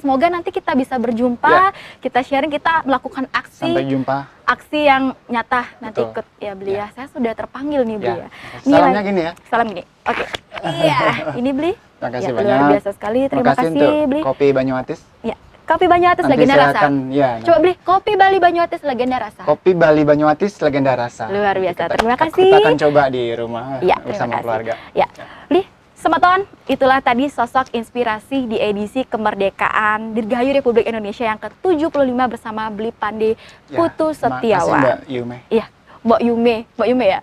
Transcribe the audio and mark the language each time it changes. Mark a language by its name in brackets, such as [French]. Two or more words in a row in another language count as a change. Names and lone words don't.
[Indonesian] Semoga nanti kita bisa berjumpa, kita sharing, kita melakukan aksi. Sampai jumpa. Aksi yang nyata nanti ikut ya, Beli ya. Saya sudah terpanggil nih, Beli ya. Salamnya gini ya. Salam gini. Oke. Iya, ini Beli. Terima kasih ya, banyak. Luar biasa sekali. Terima kasih untuk Beli. Kopi Banyuwangi. Ya. Kopi Banyuatis Nanti legenda saya rasa. akan, ya, Coba beli kopi Bali Banyuatis legenda rasa. Kopi Bali Banyuatis legenda rasa. Luar biasa. Kita- Terima kasih. Kita akan coba di rumah Ya, terima bersama kasih. keluarga. Ya, Beli Semeton, itulah tadi sosok inspirasi di edisi kemerdekaan Dirgahayu Republik Indonesia yang ke-75 bersama Beli Pande Ya, Putu terima kasih, Setiawan. Mbak Yume. Iya, Mbak Yume ya?